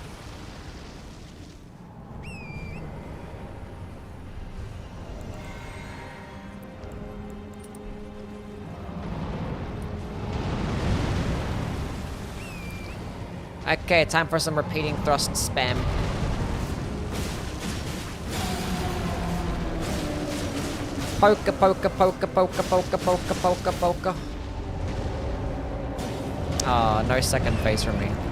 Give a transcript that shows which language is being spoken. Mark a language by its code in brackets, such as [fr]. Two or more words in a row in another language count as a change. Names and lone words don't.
[en] Okay, time for some Repeating Thrust spam. [ru] Poka, poka, poka, poka, poka, poka, poka, poka. [en] Oh, no second phase from me.